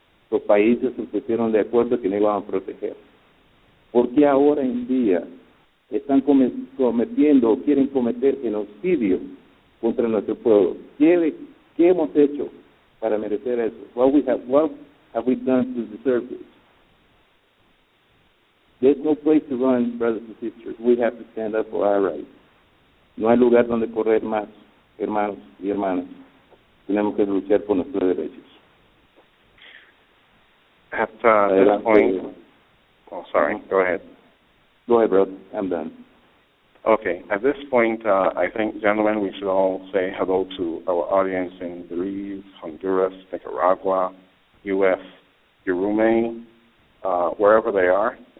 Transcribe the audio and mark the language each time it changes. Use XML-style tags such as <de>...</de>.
<es>Los países se pusieron de acuerdo que nos iban a proteger. ¿Por qué ahora en día están cometiendo o quieren cometer genocidio contra nuestro pueblo? ¿Qué hemos hecho para merecer eso?</es> <en>What have we done to deserve this? There's no place to run, brothers and sisters. We have to stand up for our rights.</en> <es>No hay lugar donde correr más, hermanos y hermanas. Tenemos que luchar por nuestros derechos.</es> <en>At this point, sorry, go ahead. Go ahead, brother. I'm done. Okay, at this point, I think, gentlemen, we should all say hello to our audience in Belize, Honduras, Nicaragua, U.S., Uruguay, wherever they are.</en>